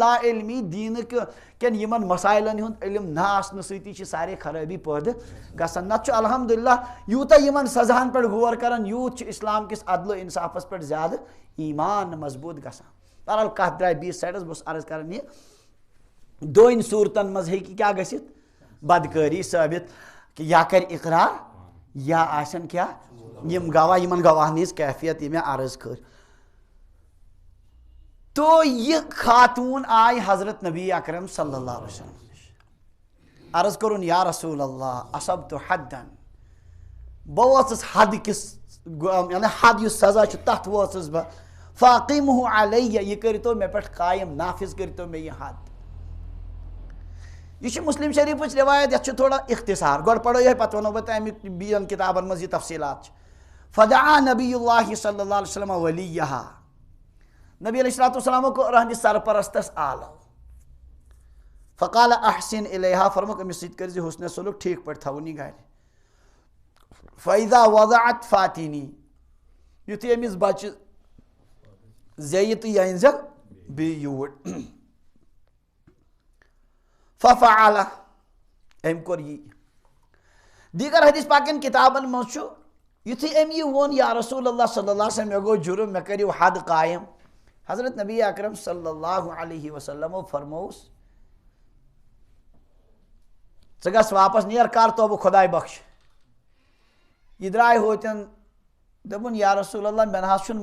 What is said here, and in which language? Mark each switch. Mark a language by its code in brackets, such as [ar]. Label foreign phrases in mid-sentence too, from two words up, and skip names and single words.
[ks] لا علمی دیٖنہٕ کٮ۪ن یِمن مسایلن ہُنٛد علم نہ آسنہٕ سۭتی چھِ سارے خرٲبی پٲدٕ گژھان نتہٕ چھُ الحمدُاللہ یوٗتاہ یِمن سزاہن پٮ۪ٹھ غور کران یوٗت چھُ اسلام کِس عدلہٕ انصافس پٮ۪ٹھ زیادٕ ایمان مضبوٗط گژھان بہرحال کتھ درٛاے بیٚیِس سایڈس بہٕ اوسُس عرض کران یہِ دوٚنۍ صوٗرتن منٛز ہیٚکہِ کیٛاہ گٔژھِتھ بدکٲری ثٲبت کہِ یا کرِ اقرار یا آسن کیٛاہ یِم گواہ یِمن گواہن ہِنٛز کیفیت یہِ مےٚ عرض کٔر [ur] تو یہ خاتون آئی [ks] حضرت نبی اکرم صلی اللہ علیہ وسلم عرض کرن [ar] یا رسول اللہ اصبت حدن [ks] بہٕ وٲژٕس حد کِس یعنی حد یُس سزا چھُ تتھ وٲژٕس بہٕ [ar] فاقیمہ علیہ [ks] یہِ کٔرۍتو مےٚ پٮ۪ٹھ قایِم نافذ کٔرۍتو مےٚ یہِ حد یہ چھُ مسلم شریفٕچ روایت یتھ چھُ تھوڑا اختصار گۄڈٕ پرو یِہوٚے پتہٕ ونو بہٕ تۄہہِ امیُک بیٚین کِتابن منٛز یہِ تفصیٖلات چھِ [ar] فدعا نبی اللہ صلی اللہ علیہ وسلم ولیہا [ks] نبی علیہ الصلوۃ والسلامو کوٚر أہنٛدِس سرپرستس آلو [ar] فقال احسن الیہا [ks] فرموکھ أمِس سۭتۍ کٔرۍ زِ حُسنِ سلوٗک ٹھیٖک پٲٹھۍ تھاوُن یہِ گرِ [ar] فاذا وضعت فاتنی [ks] یُتھُے أمِس بچہِ زیٚیہِ تہٕ یہِ أنۍ زٮ۪ن بیٚیہِ یوٗرۍ ففعل أمۍ کوٚر یی دیٖگر حدیث پاکٮ۪ن کِتابن منٛز چھُ یُتھُے أمۍ یہِ ووٚن [ar] یا رسول اللہ [ks] صلی اللہ علیہ وسلم مےٚ گوٚو جُرم مےٚ کٔرِو حد قایِم حضرت نبی اکرم صلی اللہ علیہ وسلمو فرمووُس ژٕ گژھ واپس نیر کر توبہٕ خۄداے بخش یہِ درٛاے ہوتٮ۪ن دوٚپُن [ar] یا رسول اللہ [ks] مےٚ نہ حظ چھُنہٕ